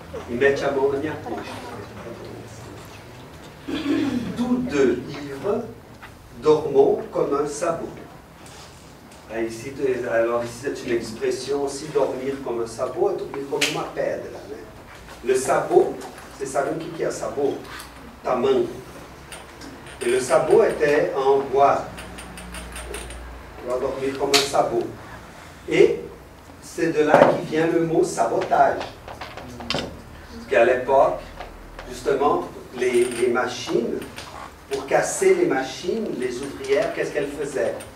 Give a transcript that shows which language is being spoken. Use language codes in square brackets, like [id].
[fr] Il met [pt] a mão na minha coxa. [fr] Tous deux ivres, dormons comme un sabot. Ici, alors ici, c'est une expression aussi, dormir comme un sabot et dormir comme [pt] uma pedra. Né? Le sabot, vocês sabem o que é sabot? Tamanco. [fr] Et le sabot était en bois. On va dormir comme un sabot. Et c'est de là qui vient le mot sabotage. Parce qu'à l'époque, justement, les machines, pour casser les machines, les ouvrières, qu'est-ce qu'elles faisaient?